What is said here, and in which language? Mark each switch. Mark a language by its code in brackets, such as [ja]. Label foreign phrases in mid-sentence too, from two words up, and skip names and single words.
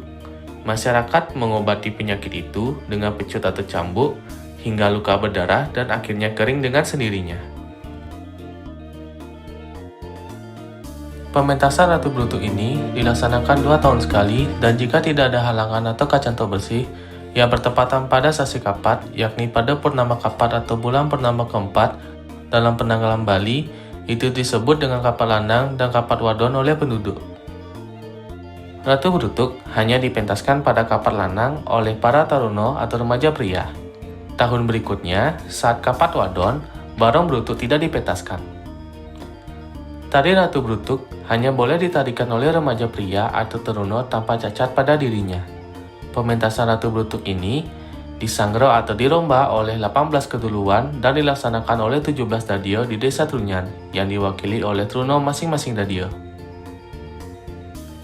[id] Masyarakat mengobati penyakit itu dengan pecut atau cambuk hingga luka berdarah dan akhirnya kering dengan sendirinya. Pementasan Ratu Brutuk ini dilaksanakan 2 tahun sekali dan jika tidak ada halangan atau kacanto bersih yang bertepatan pada sasi kapat, yakni pada purnama kapat atau bulan purnama keempat dalam penanggalan Bali, itu disebut dengan kapat lanang dan kapat wadon oleh penduduk. Ratu Brutuk hanya dipentaskan pada kapat lanang oleh para taruna atau remaja pria. Tahun berikutnya, saat kapat wadon, barong Brutuk tidak dipentaskan. Tari Ratu Brutuk hanya boleh ditarikan oleh remaja pria atau teruna tanpa cacat pada dirinya. Pementasan Ratu Brutuk ini disanggro atau diromba oleh 18 keduluan dan dilaksanakan oleh 17 dadio di desa Trunyan yang diwakili oleh truno masing-masing dadio.